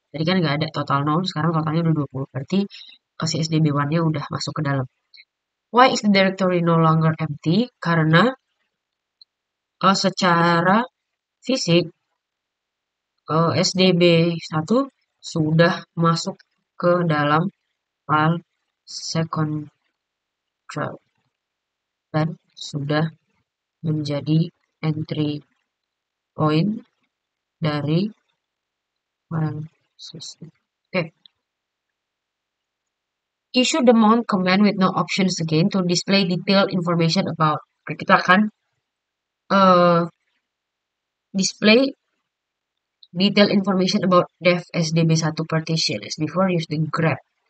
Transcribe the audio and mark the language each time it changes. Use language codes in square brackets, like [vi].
[id] Tadi kan nggak ada total 0, sekarang totalnya udah 20. Berarti si SDB1-nya udah masuk ke dalam. [en] Why is the directory no longer empty? [id] Karena secara fisik SDB1 sudah masuk ke dalam file second drive dan sudah menjadi entry point dari file system. Oke. [en] Issue the mount command with no options again to display detailed information about. [id] Oke, kita akan [en] display detailed information about dev sdb1 partition as before. Use the grep.